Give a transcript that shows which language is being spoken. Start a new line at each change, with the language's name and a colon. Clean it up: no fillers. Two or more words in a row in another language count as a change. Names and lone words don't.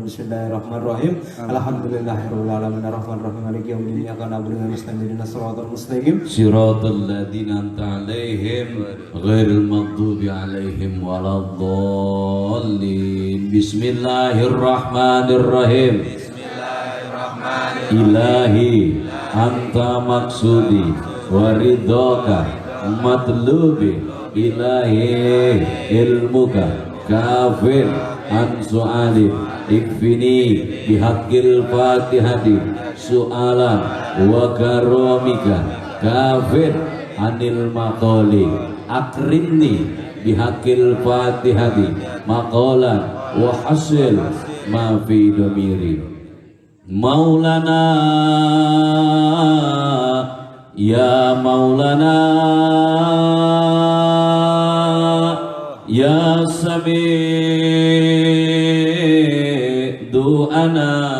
Arabic: بسم الله الرحمن الرحيم. الحمد لله رب العالمين الرحمن الرحيم مالك يوم الدين إياك نعبد وإياك نستعين اهدنا الصراط المستقيم صراط الذين أنعمت عليهم غير المغضوب عليهم ولا الضالين. بسم الله الرحمن الرحيم. إلهي أنت مقصودي ورضاك مطلوبي إلهي علمك كاف عن سؤالي اكفني بحق الفاتحة سؤالا وكرمك كاف عن المقال أكرمني بحق الفاتحة مقالا وحاصل ما في ضميري. مولانا يا مولانا يا سميع دعانا